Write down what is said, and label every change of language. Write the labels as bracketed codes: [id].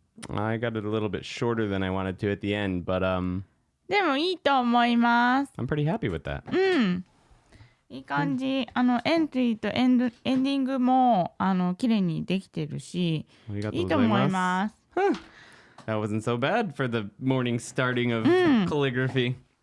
[en] I got it a little bit shorter than I wanted to at the end, but [ja] でもいいと思います。 [en] I'm pretty happy with that. [ja] いい感じ。エントリーとエンディングも綺麗にできてるし、いいと思います。 [en] That wasn't so bad for the morning starting of calligraphy.